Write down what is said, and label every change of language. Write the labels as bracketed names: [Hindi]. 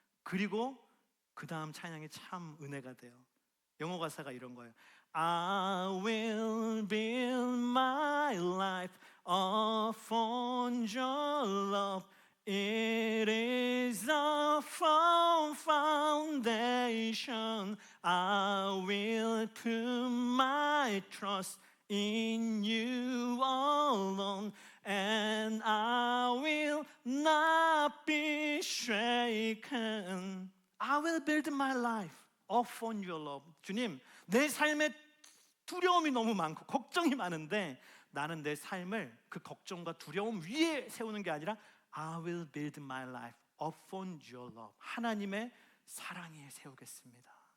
[Korean] 그리고 그 다음 찬양이 참 은혜가 돼요. 영어 가사가 이런 거예요. [English] I will build my life upon your love. It is a firm foundation. I will put my trust in you alone, and I will not be shaken. I will build my life upon your love. [Korean] 주님, 내 삶에 두려움이 너무 많고 걱정이 많은데 나는 내 삶을 그 걱정과 두려움 위에 세우는 게 아니라 [English] I will build my life upon your love. [Korean] 하나님의 사랑 위에 세우겠습니다.